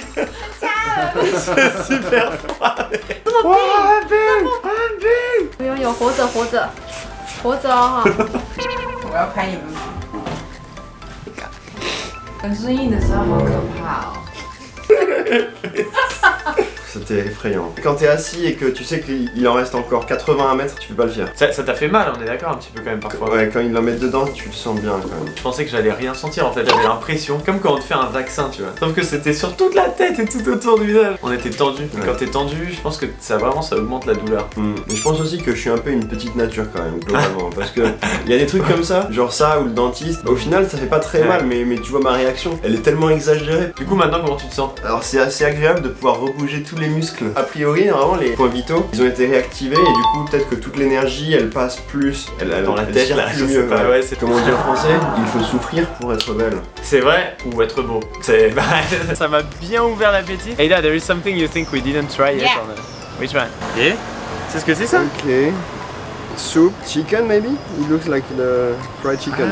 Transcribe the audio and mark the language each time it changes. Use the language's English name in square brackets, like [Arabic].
[French] C'est super froid. Han Ping. [Chinese] 有活着哦哈。我要拍你们。很生硬的时候好可怕哦。 [French] c'était effrayant. Quand t'es assis et que tu sais qu'il en reste encore 80 à mettre, tu peux pas le faire. Ça t'a fait mal, on est d'accord un petit peu quand même parfois. Ouais, quand ils l'en mettent dedans, tu le sens bien quand même. Je pensais que j'allais rien sentir en fait, j'avais l'impression, comme quand on te fait un vaccin, tu vois. Sauf que c'était sur toute la tête et tout autour du visage. On était tendu. Et quand t'es tendu, je pense que ça augmente la douleur. Mais je pense aussi que je suis un peu une petite nature quand même, globalement. Parce que il y a des trucs comme ça, genre ça ou le dentiste. Au final, ça fait pas très mal, mais tu vois ma réaction, elle est tellement exagérée. Du coup, maintenant, comment tu te sens? Alors c'est assez agréable de pouvoir rebouger tous les muscles. A priori, normalement, les points vitaux, ils ont été réactivés et du coup, peut-être que toute l'énergie, elle passe plus. Dans la tête, là, je sais pas, ouais, c'est... Comme on dit en français, il faut souffrir pour être belle. C'est vrai ou être beau? C'est... Ça m'a bien ouvert l'appétit. [English] Ada, there is something you think we didn't try yet? Yeah. Which one? Yeah? [French] C'est ce que c'est ça? [English] Ok. Soup, chicken maybe? It looks like the fried chicken.